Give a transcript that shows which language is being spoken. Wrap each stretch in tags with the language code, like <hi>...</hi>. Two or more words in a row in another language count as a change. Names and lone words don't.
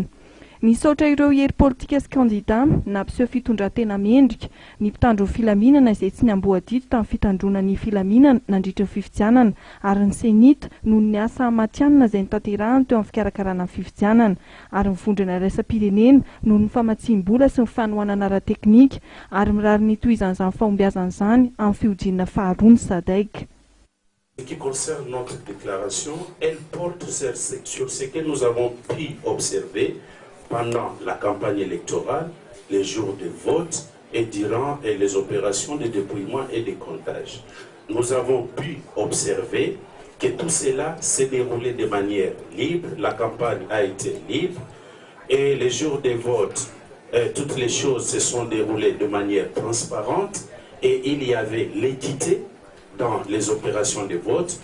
<mg>Nisaotra ireo hery politika sy kandida nampiseho fitondran-tena mendrika ny mpitandro filaminana izay tsy niamboadito tamin'ny fitandronan'ny filaminana nandritra ny fifidianana ary ny senita noho ny asa matianina izay nitanterahany teo amin'ny fikarakarana ny fifidianana ary ny vondrona iraisam-pirenena noho ny famatsim-bola sy ny fanohanana ara-teknika ary mirary ny tohizan'izany fahombiazan'izany amin'ny fihojiana faharoa ny sadek.</mg> <fr>Ce qui concerne notre déclaration, elle porte sur ce que nous avons pu observer pendant la campagne électorale, les jours de vote et durant les opérations de dépouillement et de comptage. Nous avons pu observer que tout cela s'est déroulé de manière libre, la campagne a été libre et les jours de vote, toutes les choses se sont déroulées de manière transparente et il y avait l'équité dans les opérations de vote.</fr>